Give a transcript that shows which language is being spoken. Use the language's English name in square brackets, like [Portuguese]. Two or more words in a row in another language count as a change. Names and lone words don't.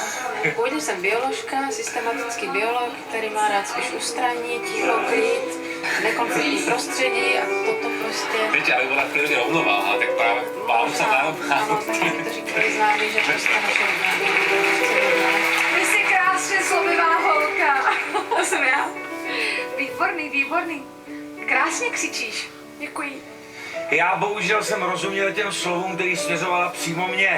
[Czech] Původně jsem bioložka, systematický biolog, který má rád spíš ústraní, ticho, klid, nekonfliktní prostředí a toto prostě... [Slovak] Viete, aby bola v prírode rovnováha, tak práve vám sa dá. [Czech] Ano, tak mi to říkají známí, že prostě naše Ty jsi krásně slovivá holka. To jsem já. Výborný, výborný. Krásně křičíš. Děkuji. Já bohužel jsem rozuměl těm slovům, který směřovala přímo mě.